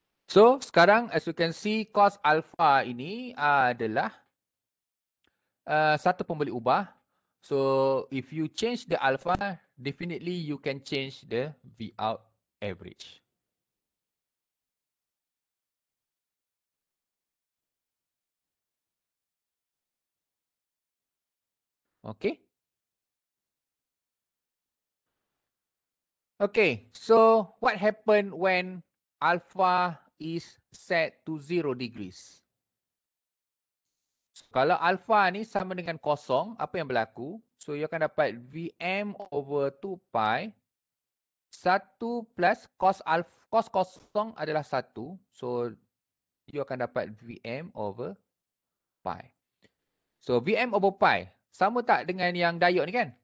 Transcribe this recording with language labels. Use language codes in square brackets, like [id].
[ms] So, sekarang [en] as you can see [ms] cos alpha ini adalah satu pembeli ubah. [en] So, if you change the alpha, definitely you can change the V out average. Okay. Okay, so what happened when alpha is set to 0 degrees? [ms] Kalau alpha ni sama dengan kosong, apa yang berlaku? So, you akan dapat Vm/2 pi 1 plus cos alpha, cos kosong adalah 1. So, you akan dapat Vm/pi. So, Vm/pi sama tak dengan yang diode ni kan?